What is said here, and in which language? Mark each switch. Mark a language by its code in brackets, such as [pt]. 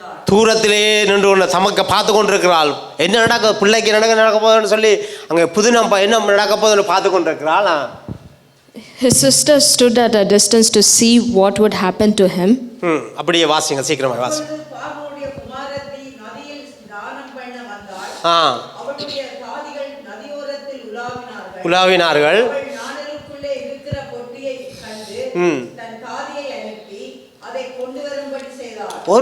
[ta] தூரத்திலே நின்று கொண்டு தமக்க பார்த்து கொண்டிருக்கிறாள். என்ன நடக்க பிள்ளைக்கு நடக்க போகுதுன்னு சொல்லி அங்கே புதினம் என்ன நடக்க போகுதுன்னு பார்த்து கொண்டிருக்கிறாள். [en] His sister stood at a distance to see what would happen to him. [ta] அப்படியே வாசிங்க, சீக்கிரமாக வாசிங்க. பார்வோனுடைய குமாரத்தி நதியில் ஸ்நானம் பண்ண வந்தாள். அவளுடைய தாதிகள் நதியோரத்தில் உலாவினார்கள். அவள் நாணலுக்குள்ளே இருக்கிற பொட்டியை கண்டு தன் தாதியை அனுப்பி அதை கொண்டு வரும்படி செய்தாள்.